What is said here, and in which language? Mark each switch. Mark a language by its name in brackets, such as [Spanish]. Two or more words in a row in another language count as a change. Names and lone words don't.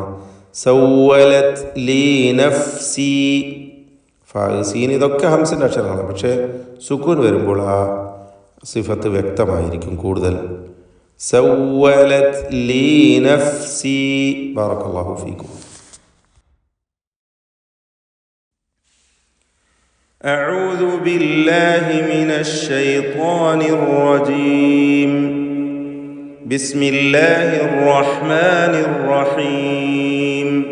[Arabic] سولت لي نفسي. [Malayalam] ഫാ, സീൻ ഇതൊക്കെ ഹംസിൻ്റെ അക്ഷരങ്ങളാണ്. പക്ഷേ സുക്കൂൻ വരുമ്പോൾ ആ സിഫത്ത് വ്യക്തമായിരിക്കും കൂടുതൽ. [Arabic] سولت لي نفسي. بارك الله فيكم. أعوذ بالله من الشيطان الرجيم. بسم الله الرحمن الرحيم.